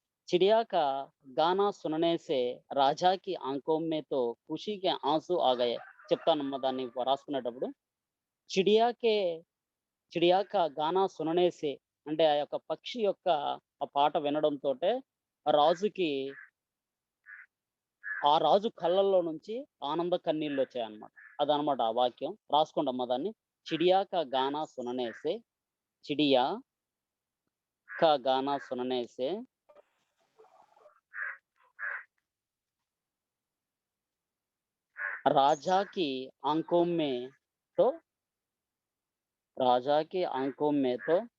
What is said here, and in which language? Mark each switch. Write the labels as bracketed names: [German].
[Hindi] चिड़िया का गाना सुनने से राजा की आंखों में तो खुशी के आंसू आ गए. [Telugu] చెప్తానమ్మా దాన్ని రాసుకునేటప్పుడు. [Hindi] చిడియా కా గానా సుననే సే [Telugu] అంటే ఆ యొక్క పక్షి యొక్క ఆ పాట వినడంతో రాజుకి, ఆ రాజు కళ్ళల్లో నుంచి ఆనంద కన్నీళ్ళు వచ్చాయన్నమాట. అదనమాట ఆ వాక్యం. రాసుకోండమ్మా దాన్ని. [Hindi] చిడియా కా గానా సుననే సే, చిడియా కా గానా సుననే సే राजा की आंखों में तो, राजा की आंखों में तो